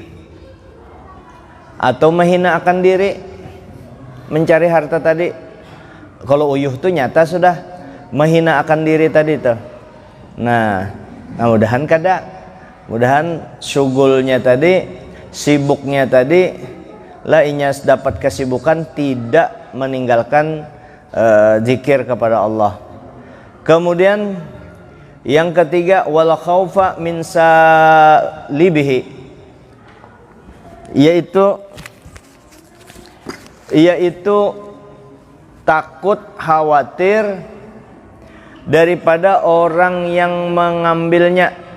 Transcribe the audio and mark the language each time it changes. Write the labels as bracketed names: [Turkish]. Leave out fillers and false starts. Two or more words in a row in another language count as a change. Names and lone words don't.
[Indonesian] Atau menghina akan diri, mencari harta tadi. [Banjar] Kalau uyuh tuh nyata sudah menghina akan diri tadi tuh. [Indonesian] Nah mudahan mudahan syugulnya tadi, sibuknya tadi lah inyas dapat kesibukan, tidak meninggalkan zikir kepada Allah. Kemudian yang ketiga, [Arabic] والخوف من سالبه, [Indonesian] yaitu takut, khawatir daripada orang yang mengambilnya